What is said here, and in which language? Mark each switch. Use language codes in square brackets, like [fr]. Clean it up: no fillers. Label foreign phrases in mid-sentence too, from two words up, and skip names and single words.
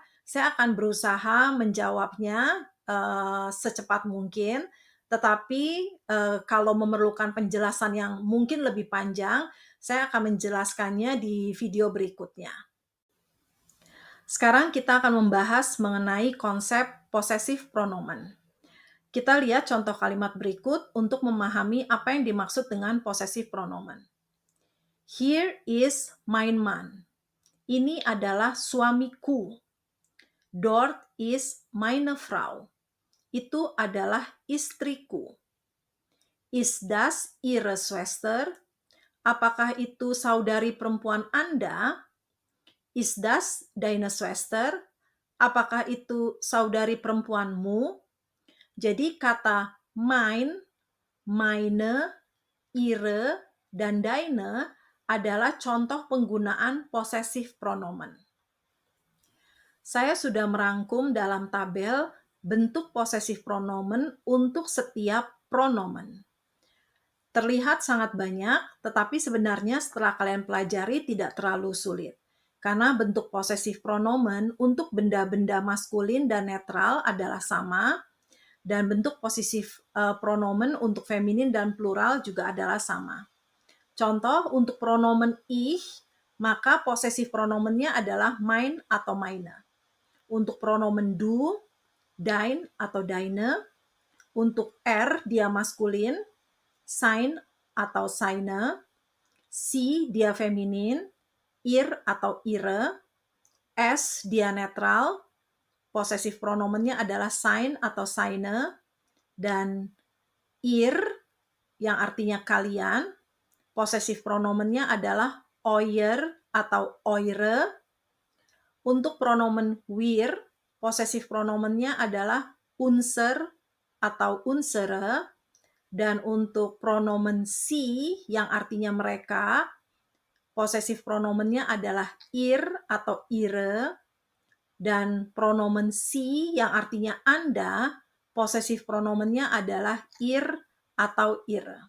[id] Saya akan berusaha menjawabnya secepat mungkin, tetapi kalau memerlukan penjelasan yang mungkin lebih panjang, saya akan menjelaskannya di video berikutnya. Sekarang kita akan membahas mengenai konsep [en] possessive pronomen. [id] Kita lihat contoh kalimat berikut untuk memahami apa yang dimaksud dengan [en] possessive pronomen. Here is [de] mein Mann. [id] Ini adalah suamiku. [de] Dort ist meine Frau. [id] Itu adalah istriku. [de] Ist das Ihre Schwester? [id] Apakah itu saudari perempuan Anda? [de] Ist das deine Schwester? [id] Apakah itu saudari perempuanmu? Jadi kata mein, meine, ihre, dan deine adalah contoh penggunaan [en] possessive pronomen. [id] Saya sudah merangkum dalam tabel bentuk [en] possessive pronomen [id] untuk setiap pronomen. Terlihat sangat banyak, tetapi sebenarnya setelah kalian pelajari tidak terlalu sulit. Karena bentuk [en] possessive pronomen [id] untuk benda-benda maskulin dan netral adalah sama, dan bentuk [en] possessive pronomen [id] untuk feminin dan plural juga adalah sama. Contoh, untuk pronomen ich, maka [en] possessive pronomennya [id] adalah mein atau meine. Untuk pronomen du, dein atau deine. Untuk er, dia maskulin, sein atau seine. Sie, dia feminin, ihr atau ihre, es dia netral, [en] possessive pronomennya [id] adalah sein atau seine, dan ihr yang artinya kalian, [en] possessive pronomennya [id] adalah euer atau eure. Untuk pronomen wir, [en] possessive pronomennya [id] adalah unser atau unsere, dan untuk pronomen sie yang artinya mereka, [en] possessive pronomennya [id] adalah ihr atau ihre, dan pronomen sie yang artinya Anda, [en] possessive pronomennya [id] adalah ihr atau ihre.